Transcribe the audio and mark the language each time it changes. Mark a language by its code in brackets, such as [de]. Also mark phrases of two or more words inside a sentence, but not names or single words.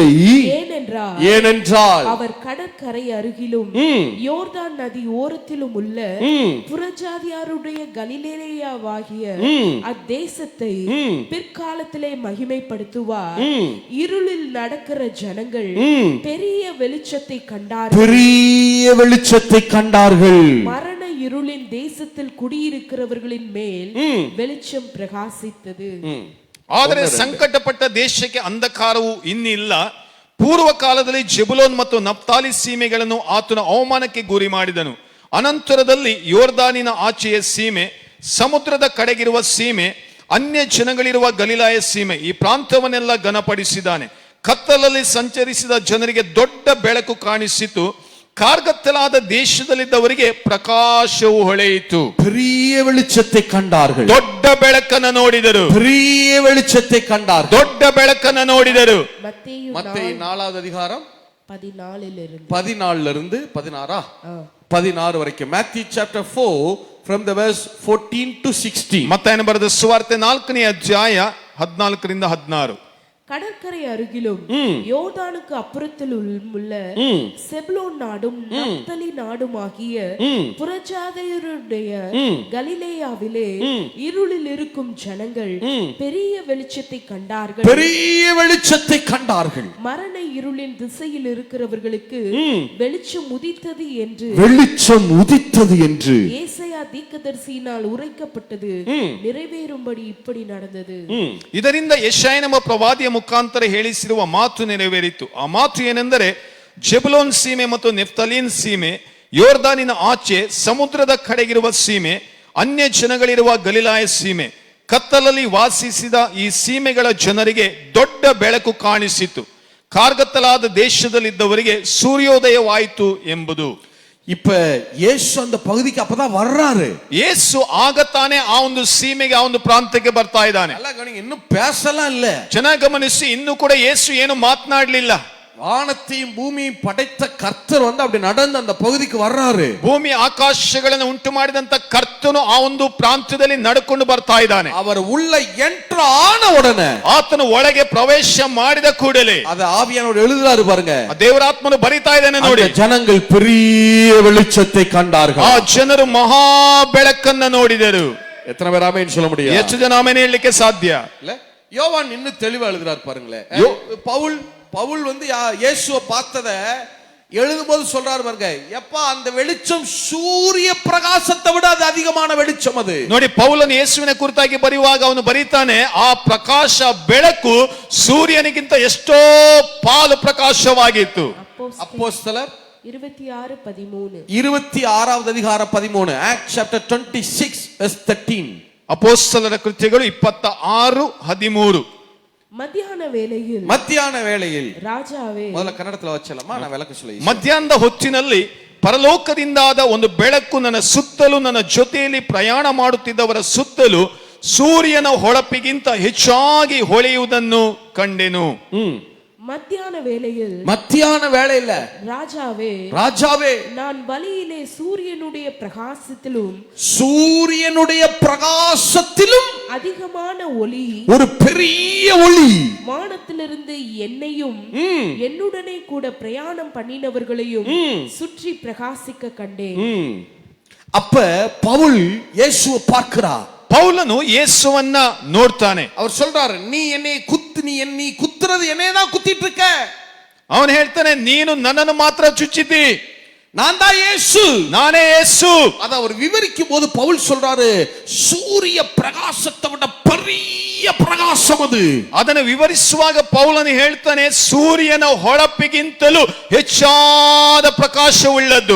[ta] ஏனென்றால் அவர் கடற்கரை அருகிலும் யோர்தான் நதி ஓரத்திலும் உள்ள புறஜாதியாருடைய கலிலேயாவாகிய அத்தேசத்தை பிற்காலத்திலே மகிமைப்படுத்துவார். இருளில் நடக்கிற ஜனங்கள் பெரிய வெளிச்சத்தை கண்டார்கள். மரண இருளின் தேசத்தில் குடியிருக்கிறவர்களின் மேல் வெளிச்சம் பிரகாசித்தது. [kn] ಆದರೆ ಸಂಕಟಪಟ್ಟ ದೇಶಕ್ಕೆ ಅಂಧಕಾರವು ಇನ್ನಿಲ್ಲ. ಪೂರ್ವ ಕಾಲದಲ್ಲಿ ಜೆಬುಲೋನ್ ಮತ್ತು ನಫ್ತಾಲಿ ಸೀಮೆಗಳನ್ನು ಆತನು ಅವಮಾನಕ್ಕೆ ಗುರಿ ಮಾಡಿದನು. ಅನಂತರದಲ್ಲಿ ಯೋರ್ದಾನಿನ ಆಚೆಯ ಸೀಮೆ, ಸಮುದ್ರದ ಕಡೆಗಿರುವ ಸೀಮೆ, ಅನ್ಯ ಜನಗಳಿರುವ ಗಲಿಲಾಯ ಸೀಮೆ, ಈ ಪ್ರಾಂತವನ್ನೆಲ್ಲ ಘನಪಡಿಸಿದ್ದಾನೆ. ಕತ್ತಲಲ್ಲಿ ಸಂಚರಿಸಿದ ಜನರಿಗೆ ದೊಡ್ಡ ಬೆಳಕು ಕಾಣಿಸಿತು. ಕಾರ್ಗತ್ತಲಾದ ದೇಶದಲ್ಲಿದ್ದವರಿಗೆ ಪ್ರಕಾಶವು ಹೊಳೆಯಿತು. [ta] பெரிய வெளிச்சத்தை கண்டார்கள். [kn] ದೊಡ್ಡ ಬೆಳಕನ್ನು ನೋಡಿದರು. [ta] பெரிய வெளிச்சத்தை கண்டார்கள். [kn] ದೊಡ್ಡ ಬೆಳಕನ್ನು ನೋಡಿದರು. [ta] மத்தேயு 4வது அதிகாரம் 14 இருந்து 16 வரைக்கும். [en] Matthew chapter 4 from the verse 14 to 16. [kn] ಮತ್ತಾಯನ ಬರೆದ ಸುವಾರ್ತೆ 4ನೇ ಅಧ್ಯಾಯ 14 ರಿಂದ 16. [ta] கடற்கரை அருகிலும் யோர்தானுக்கு அப்புறத்தில் உள்ள செபுலோன் நாடும் நப்தலி நாடும் ஆகிய புறஜாதியருடைய கலிலேயாவிலே இருளில் இருக்கும் ஜனங்கள் பெரிய வெளிச்சத்தை கண்டார்கள். பெரிய வெளிச்சத்தை கண்டார்கள். மரண இருளின் திசையில் இருக்கிறவர்களுக்கு வெளிச்சம் உதித்தது என்று ஏசாயா தீர்க்கதரிசியினால் உரைக்கப்பட்டது நிறைவேறும்படி இப்படி நடந்தது. [kn] ಇದರಿಂದ ಯೆಶಾಯನೆಂಬ ಪ್ರವಾದಿಯ ಮುಖಾಂತರ ಹೇಳಿಸಿರುವ ಮಾತು ನೆರವೇರಿತು. ಆ ಮಾತು ಏನೆಂದರೆ, ಜೆಬುಲೋನ್ ಸೀಮೆ ಮತ್ತು ನೆಫ್ತಲೀನ್ ಸೀಮೆ, ಯೋರ್ದಾನಿನ ಆಚೆ ಸಮುದ್ರದ ಕಡೆಗಿರುವ ಸೀಮೆ, ಅನ್ಯ ಜನಗಳಿರುವ ಗಲಿಲಾಯ ಸೀಮೆ, ಕತ್ತಲಲ್ಲಿ ವಾಸಿಸಿದ ಈ ಸೀಮೆಗಳ ಜನರಿಗೆ ದೊಡ್ಡ ಬೆಳಕು ಕಾಣಿಸಿತು. ಕಾರ್ಗತ್ತಲಾದ ದೇಶದಲ್ಲಿದ್ದವರಿಗೆ ಸೂರ್ಯೋದಯವಾಯಿತು ಎಂಬುದು. [ta] இப்ப இயேசு அந்த பகுதிக்கு அப்பதான் வர்றாரு. [kn] ಯೇಸು ಆಗತಾನೆ ಆ ಒಂದು ಸೀಮೆಗೆ, ಆ ಒಂದು ಪ್ರಾಂತ್ಯಕ್ಕೆ ಬರ್ತಾ ಇದ್ದಾನೆ. [ta] இன்னும் பேசலாம் இல்ல. [kn] ಚೆನ್ನಾಗಿ ಗಮನಿಸಿ, ಇನ್ನೂ ಕೂಡ ಯೇಸು ಏನು ಮಾತನಾಡಲಿಲ್ಲ. [ta] வானத்தையும் பூமியும் படைத்த கர்த்தர் அப்படி நடந்து அந்த பகுதிக்கு வர்றாரு. [kn] ಭೂಮಿ ಆಕಾಶಗಳನ್ನು ಉಂಟು ಮಾಡಿದಂತ ಕರ್ತನು ಆ ಒಂದು ಪ್ರಾಂತ್ಯದಲ್ಲಿ ನಡ್ಕೊಂಡು ಬರ್ತಾ ಇದ್ದಾನೆ. [ta] அவர் உள்ள என்டர் ஆன உடனே, [kn] ಆತನು ಒಳಗೆ ಪ್ರವೇಶ ಮಾಡಿದ ಕೂಡಲೇ, [ta] அத ஆவியானவரு எழுதுறாரு பாருங்க, [kn] ದೇವರಾತ್ಮನು ಬರಿತಾ ಇದ್ದಾನೆ ನೋಡಿ. [ta] ಜನಗಳು பெரிய வெளிச்சத்தை கண்டார்கள். [kn] ಆ ಜನರು ಮಹಾ ಬೆಳಕನ್ನ ನೋಡಿದರು. [ta] எத்தனை பேர் ஆமென் சொல்ல முடியும்? [kn] ಎಷ್ಟು ಜನ ಆಮೆನ್ ಹೇಳಲಿಕ್ಕೆ ಸಾಧ್ಯ [ta] இல்ல? யோவான் இன்னும் தெளிவா எழுதுறாரு பாருங்களேன். பவுல் இயேசுவை பார்த்தத எழுதும்போது சொல்றாரு பாருங்க, எப்பா அந்த வெளிச்சம் சூரிய பிரகாசத்தை விட அது அதிகமான வெளிச்சம் அது. ನೋಡಿ, ಪೌಲನು ಯೇಸುವಿನ ಕುರಿತಾಗಿ ಬರೆಯುವಾಗ ಅವನು ಬರೀತಾನೆ, ಆ ಪ್ರಕಾಶ ಬೆಳಕು ಸೂರ್ಯನಿಗಿಂತ ಎಷ್ಟೋ ಪಾಲು ಪ್ರಕಾಶವಾಗಿತ್ತು. அப்போஸ்தலர் 26:13, 26வது அதிகாரம் 13, [en] Acts chapter 26 verse 13. [kn] ಅಪೊಸ್ತಲರ ಕೃತ್ಯಗಳು 26:13. ಮಧ್ಯಾಹ್ನ ವೇಳೆಯಲ್ಲಿ ರಾಜಾವೇ, [ta] மொதல கன்னடத்துல வச்சலம்ம நான் விளக்க சொல்லி, [kn] ಮಧ್ಯಾಹ್ನದ ಹೊತ್ತಿನಲ್ಲಿ ಪರಲೋಕದಿಂದಾದ ಒಂದು ಬೆಳಕು ನನ್ನ ಸುತ್ತಲೂ, ನನ್ನ ಜೊತೆಯಲ್ಲಿ ಪ್ರಯಾಣ ಮಾಡುತ್ತಿದ್ದವರ ಸುತ್ತಲೂ ಸೂರ್ಯನ ಹೊಳಪಿಗಿಂತ ಹೆಚ್ಚಾಗಿ ಹೊಳೆಯುವುದನ್ನು ಕಂಡೆನು. [ta] மத்தியான வேளையில ராஜாவே நான் பலியிலே சூரியனுடைய பிரகாசத்திலும் அதிகமான ஒளி, ஒரு பெரிய ஒளி வானத்திலிருந்து என்னையும் என்னுடனே கூட பிரயாணம் பண்ணினவர்களையும் சுற்றி பிரகாசிக்க கண்டேன். அப்ப பவுல் இயேசுவை பார்க்கிறார். [kn] ಪೌಲನು ಯೇಸುವನ್ನ ನೋಡ್ತಾನೆ. [ta] அவர் சொல்றாரு, நீ குத்துறது என்னையதான் குத்திட்டு இருக்க. [kn] ಅವನು ಹೇಳ್ತಾನೆ, ನೀನು ನನ್ನನ್ನು ಮಾತ್ರ ಚುಚ್ಚಿದ್ದಿ, [ta] நான் தான் இயேசு, நானே இயேசு. அத அவர் விவரிக்கும் போது பவுல் சொல்றாரு, சூரிய பிரகாசத்தை விட பெரிய பிரகாசம் அது. [kn] ಅದನ್ನು ವಿವರಿಸುವಾಗ ಪೌಲನು ಹೇಳ್ತಾನೆ, ಸೂರ್ಯನ ಹೊಳಪಿಗಿಂತಲೂ ಹೆಚ್ಚಾದ ಪ್ರಕಾಶವುಳ್ಳದ್ದು.